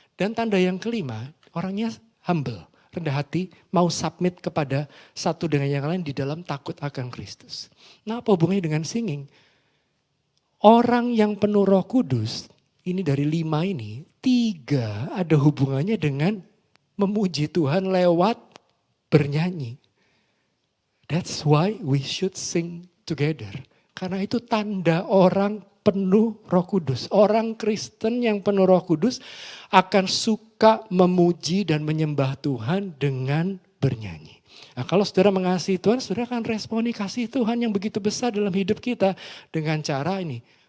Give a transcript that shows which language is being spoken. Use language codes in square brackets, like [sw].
[id] Dan tanda yang kelima, orangnya humble, rendah hati, mau submit kepada satu dengan yang lain di dalam takut akan Kristus. Nah, apa hubungannya dengan singing? Orang yang penuh Roh Kudus, ini dari 5 ini, 3 ada hubungannya dengan memuji Tuhan lewat bernyanyi. [en] That's why we should sing together. [id] Karena itu tanda orang penuh Roh Kudus. Orang Kristen yang penuh Roh Kudus akan suka memuji dan menyembah Tuhan dengan bernyanyi. Nah, kalau saudara mengasihi Tuhan, saudara akan responi kasih Tuhan yang begitu besar dalam hidup kita dengan cara ini.